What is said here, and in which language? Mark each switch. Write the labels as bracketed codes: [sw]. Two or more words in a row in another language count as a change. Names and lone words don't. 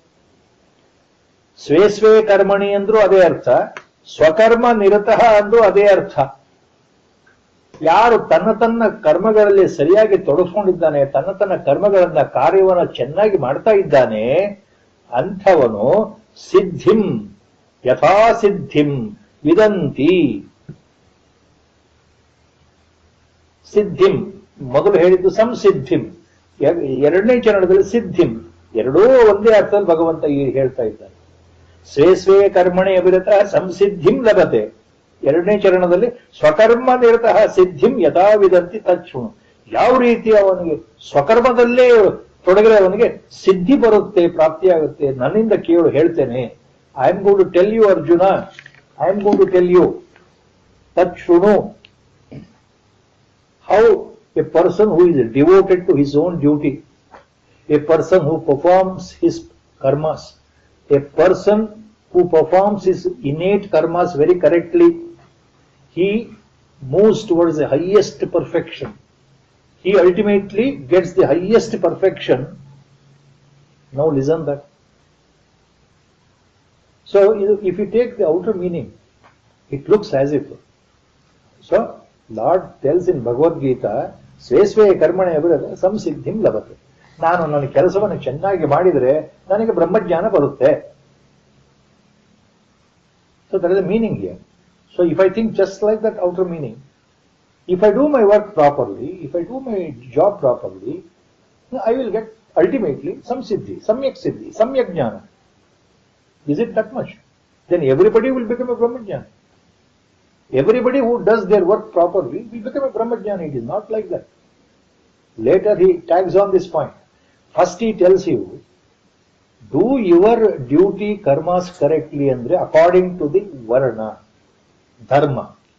[sa] ಸ್ವೇ ಸ್ವೇ ಕರ್ಮಣಿ [kn] ಅಂದ್ರೂ ಅದೇ ಅರ್ಥ, [sa] ಸ್ವಕರ್ಮ ನಿರತಃ [kn] ಅಂದ್ರೂ ಅದೇ ಅರ್ಥ. ಯಾರು ತನ್ನ ತನ್ನ ಕರ್ಮಗಳಲ್ಲಿ ಸರಿಯಾಗಿ ತೊಡಗಿಸ್ಕೊಂಡಿದ್ದಾನೆ, ತನ್ನ ತನ್ನ ಕರ್ಮಗಳನ್ನ ಕಾರ್ಯವನ್ನ ಚೆನ್ನಾಗಿ ಮಾಡ್ತಾ ಇದ್ದಾನೆ, ಅಂಥವನು [sa] ಸಿದ್ಧಿಂ ಯಥಾ ಸಿದ್ಧಿಂ ವಿದಂತಿ. [kn] ಸಿದ್ಧಿಂ ಮೊದಲು ಹೇಳಿದ್ದು ಸಂಸಿದ್ಧಿಂ, ಎರಡನೇ ಚರಣದಲ್ಲಿ ಸಿದ್ಧಿಂ. ಎರಡೂ ಒಂದೇ ಅರ್ಥದಲ್ಲಿ ಭಗವಂತ ಹೇಳ್ತಾ ಇದ್ದಾನೆ. [sa] ಸ್ವೇ ಸ್ವೇ ಕರ್ಮಣಿ ಅಭಿರತ ಸಂಸಿದ್ಧಿಂ ಲಭತೆ. [kn] ಎರಡನೇ ಚರಣದಲ್ಲಿ [sa] ಸ್ವಕರ್ಮ ನಿರತಃ ಸಿದ್ಧಿಂ ಯಥಾವಿದಂತಿ ತಚ್ಛೃಣು. [kn] ಯಾವ ರೀತಿ ಅವನಿಗೆ ಸ್ವಕರ್ಮದಲ್ಲೇ ತೊಡಗಿದ್ರೆ ಅವನಿಗೆ ಸಿದ್ಧಿ ಬರುತ್ತೆ, ಪ್ರಾಪ್ತಿಯಾಗುತ್ತೆ. ನನ್ನಿಂದ ಕೇಳು, ಹೇಳ್ತೇನೆ. [en] I am going to tell you Arjuna, I am going to tell you ತಚ್ಛೃಣು. How a person who is devoted to his own duty, a person who performs his karmas, a person who performs his innate karmas very correctly, he moves towards the highest perfection. He ultimately gets the highest perfection. Now listen that. So if you take the outer meaning, it looks as if. So Lord tells in Bhagavad Gita, [sa] स्वेस्वे कर्मणि अभिरत संसिद्धिं लभते. [kn] ನಾನು ನನ್ನ ಕೆಲಸವನ್ನು ಚೆನ್ನಾಗಿ ಮಾಡಿದರೆ ನನಗೆ ಬ್ರಹ್ಮಜ್ಞಾನ ಬರುತ್ತೆ. [en] So there is a meaning here. So if I think just like that outer meaning, if I do my work properly, if I do my job properly, I will get ultimately some siddhi, [sa] सम्यक् ज्ञान. [en] Is it that much? Then everybody will become a brahmajnana. Everybody who does their work properly will become a brahmajnana. It is not like that. Later he tags on this point. First he tells you, do your duty karmas correctly andre according to the varna, dharma.